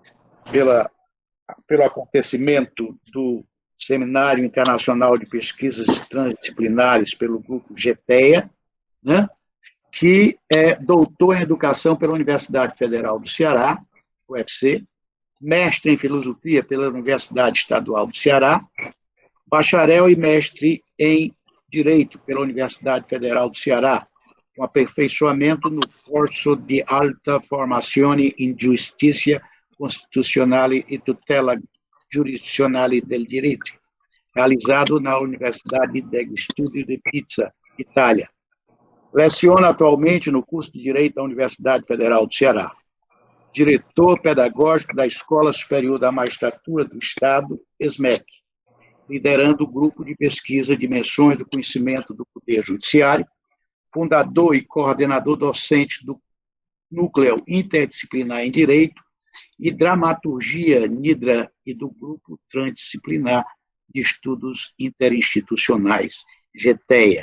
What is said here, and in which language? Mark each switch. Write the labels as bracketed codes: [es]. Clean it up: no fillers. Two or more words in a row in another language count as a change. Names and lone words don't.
[pt] pelo acontecimento do Seminário Internacional de Pesquisas Transdisciplinares pelo grupo GTEA, né, que é doutor em Educação pela Universidade Federal do Ceará, UFC, mestre em Filosofia pela Universidade Estadual do Ceará, bacharel e mestre em Direito pela Universidade Federal do Ceará, com aperfeiçoamento no curso de Alta Formazione in Giustizia Costituzionale e Tutela Giurisdizionale del Diritto, realizado na Universidade degli Studi di Pisa, Itália. Leciona atualmente no curso de Direito da Universidade Federal do Ceará. Diretor pedagógico da Escola Superior da Magistratura do Estado, ESMEC, liderando o grupo de pesquisa Dimensões do Conhecimento do Poder Judiciário, fundador e coordenador docente do Núcleo Interdisciplinar em Direito e Dramaturgia NIDRA e do Grupo Transdisciplinar de Estudos Interinstitucionais, GETEA.